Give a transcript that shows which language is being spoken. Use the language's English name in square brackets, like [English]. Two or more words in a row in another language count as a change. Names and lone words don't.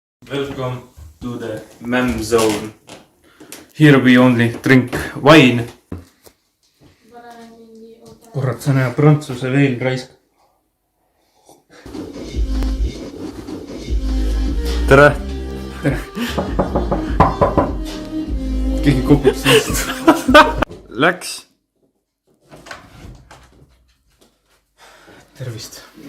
[English] Welcome to the Mam Zone. Here we only drink wine. [Estonian] Kurat, see näeb prantsuse veel raisk. Tere! Tere! Keegi kopub siist. Läks! Tervist!